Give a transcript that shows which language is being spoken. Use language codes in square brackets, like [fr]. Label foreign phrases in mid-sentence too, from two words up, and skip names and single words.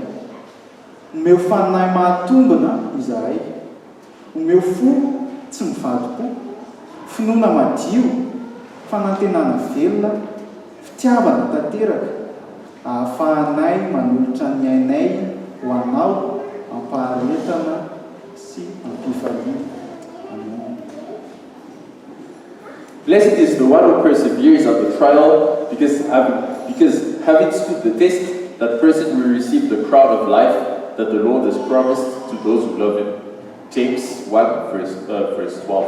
[mg] Omeo fanahy mahatombona izahay, omeo fo tsy mivadi-po, finoana madio, fanantenana velona, fitiavana tanteraka, ahafahanay manolotra ny ainay ho anao ampaharetana sy ampifaliana. Amen. [en] Blessed is the one who perseveres on the trial, because having stood the test, that person will receive the crown of life that the Lord has promised to those who love him. James 1 verse 12.